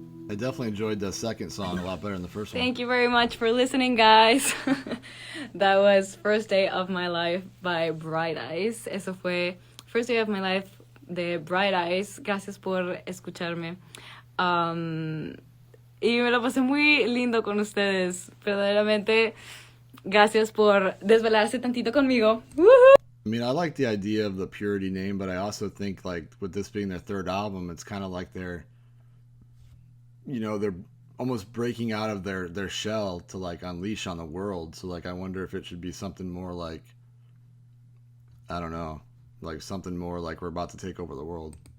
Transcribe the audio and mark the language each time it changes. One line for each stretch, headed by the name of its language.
English: I definitely enjoyed the second song a lot better than the first one. Thank you very much for listening, guys. That was First Day of My Life by Bright Eyes.
Spanish: Eso fue First Day of My Life de Bright Eyes. Gracias por escucharme. Y me lo pasé muy lindo con ustedes. Verdaderamente, gracias por desvelarse tantito conmigo. Woohoo!
English: I mean, I like the idea of the Purity name, but I also think, like, with this being their third album, it's kind of like they're almost breaking out of their shell to, like, unleash on the world. So, like, I wonder if it should be something more like, I don't know, like something more like we're about to take over the world.